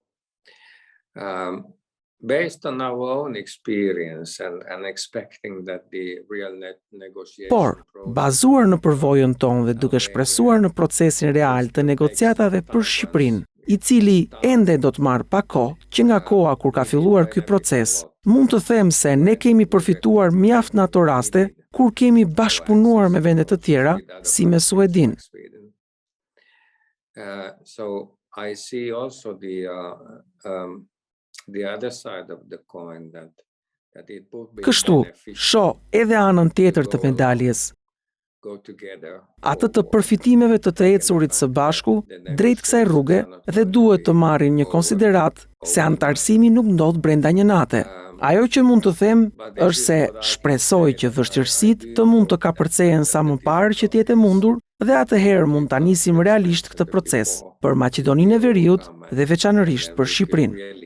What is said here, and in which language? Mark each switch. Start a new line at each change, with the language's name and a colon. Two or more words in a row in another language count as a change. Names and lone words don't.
Albanian: Por, bazuar në përvojën tonë dhe duke shpresuar në procesin real të negociatave për Shqipërinë, i cili ende do të marrë pak kohë, që nga koha kur ka filluar ky proces, mund të them se ne kemi përfituar mjaft në ato raste kur kemi bashkëpunuar me vende të tjera, si me Suedinë.
English: I see also the other side of the coin that it would be
Albanian: Kështu, shoh edhe anën tjetër të medaljes. Atë të përfitimeve të ecurit së bashku drejt kësaj rruge dhe duhet të marrin një konsiderat se anëtarësimi nuk ndodh brenda një nate. Ajo që mund të them është se shpresoj që vështirësitë të mund të kapërcehen sa më parë që të jetë e mundur dhe atëherë mund ta nisim realisht këtë proces për Maqedoninë e Veriut dhe veçanërisht për Shqipërinë.